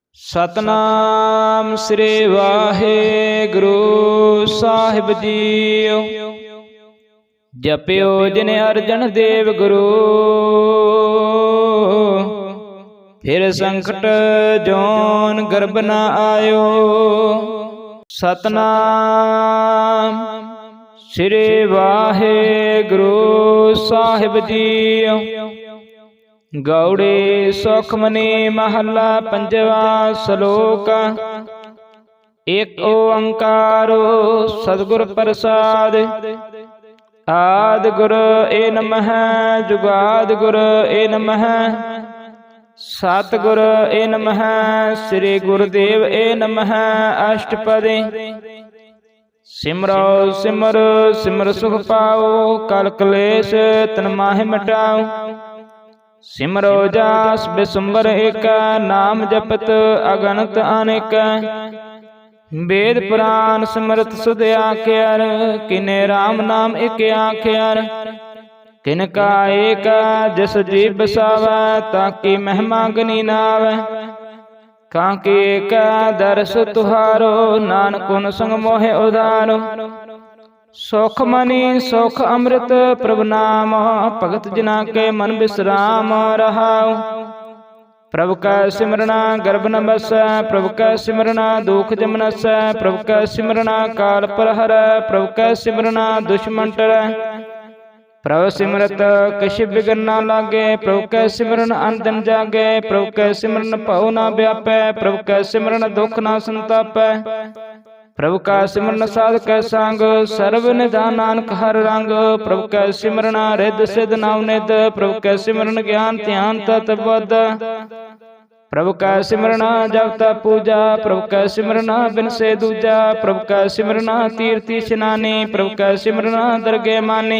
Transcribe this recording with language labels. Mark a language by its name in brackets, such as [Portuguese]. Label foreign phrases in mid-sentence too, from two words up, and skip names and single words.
[Punjabi] ਸਤਨਾਮ ਸ੍ਰੀ ਵਾਹਿਗੁਰੂ ਸਾਹਿਬ ਜੀਓ। ਜਪਿਓ ਜਿਨ ਅਰਜਨ ਦੇਵ ਗੁਰੂ, ਫਿਰ ਸੰਕਟ ਜੋਨ ਗਰਭ ਨ ਆਇਓ। ਸਤਨਾਮ ਸ੍ਰੀ ਵਾਹਿਗੁਰੂ ਸਾਹਿਬ ਜੀਓ। ਗਉੜੇ ਸੁਖਮਨੀ ਮਹਲਾ ਪੰਜਵਾ ਸਲੋਕ। ਇਕ ਓਅੰਕਾਰੋ ਸਤਿਗੁਰ ਪ੍ਰਸਾਦਿ। ਆਦਿ ਗੁਰ ਏ ਨਮਹ, ਜੁਗਾਦਿ ਗੁਰ ਏ ਨਮਹ, ਸਤਿਗੁਰ ਏ ਨਮਹ, ਸ੍ਰੀ ਗੁਰਦੇਵ ਏ ਨਮਹ। अष्टपदी। ਸਿਮਰੋ ਸਿਮਰ ਸਿਮਰ ਸੁਖ ਪਾਓ, ਕਲ ਕਲੇਸ਼ ਤਨ ਮਾਹਿ ਮਿਟਾਓ। ਸਿਮਰੋ ਜਾਸ ਬਿਸੁੰਬਰ ਏਕ, ਨਾਮ ਜਪਤ ਅਗਣਤ ਅਨੇਕ। ਵੇਦ ਪੁਰਾਣ ਸਿਮ੍ਰਤ ਸੁਧ ਆਖਿਆਰ, ਕਿਨੇ ਰਾਮ ਨਾਮ ਏਕ ਆਖਿਆਰ। ਕਿਨਕਾ ਏਕ ਜਿਸ ਜੀ ਬਸਾਵੈ, ਤਾਕੀ ਮਹਿਮਾ ਗਨੀ ਨਾਵੈ। ਕਾਂਕੇ ਏਕ ਦਰਸ ਤੁਹਾਰੋ, ਨਾਨਕ ਉਨ ਸੰਗ ਮੋਹੇ ਉਧਾਰੋ। ਸੁਖ ਮਨੀ ਸੁਖ ਅੰਮ੍ਰਿਤ ਪ੍ਰਭੂ ਨਾਮ, ਭਗਤ ਜਨਾ ਕੇ ਮਨ ਬਿਸ੍ਰਾਮ ਰਹਾਓ। ਪ੍ਰਭੂ ਕਾ ਸਿਮਰਨਾ ਗਰਭ ਨ ਬਸੈ, ਪ੍ਰਭੂ ਕਾ ਸਿਮਰਨਾ ਦੁਖ ਜਮ ਨਸੈ। ਪ੍ਰਭੂ ਕਾ ਸਿਮਰਨਾ ਕਾਲ ਪਰ ਹਰੈ, ਪ੍ਰਭੂ ਕਾ ਸਿਮਰਨਾ ਦੁਸ਼ਮਨ ਟਰੈ। ਪ੍ਰਭੂ ਸਿਮਰਤ ਕਿਛ ਬਿਘਨ ਨ ਲਾਗੇ, ਪ੍ਰਭੂ ਕਾ ਸਿਮਰਨ ਅੰਦਨ ਜਾਗੇ। ਪ੍ਰਭੂ ਕਾ ਸਿਮਰਨ ਭਉ ਨ ਬਿਆਪੈ, ਪ੍ਰਭੂ ਕਾ ਸਿਮਰਨ ਦੁਖ ਨ ਸੰਤਾਪੈ। ਪ੍ਰਭੂ ਕਾ ਸਿਮਰਨ ਸਾਧਕ ਸੰਗ, ਸਰਬ ਨਿਧਾਨ ਨਾਨਕ ਹਰ ਰੰਗ। ਪ੍ਰਭੂ ਕਾ ਸਿਮਰਨ ਰਿਧ ਸਿਧ ਨਵਨਿਧ, ਪ੍ਰਭੂ ਕਾ ਸਿਮਰਨ ਗਿਆਨ ਧਿਆਨ ਤਤ ਬੁਧ। ਪ੍ਰਭੂ ਕਾ ਸਿਮਰਨ ਜਪ ਤਪ ਪੂਜਾ, ਪ੍ਰਭੂ ਕਾ ਸਿਮਰਨ ਬਿਨ ਸੇ ਦੂਜਾ। ਪ੍ਰਭੂ ਕਾ ਸਿਮਰਨ ਤੀਰਥੀ ਇਸਨਾਨੀ, ਪ੍ਰਭੂ ਕਾ ਸਿਮਰਨ ਦਰਗੇ ਮਾਨੀ।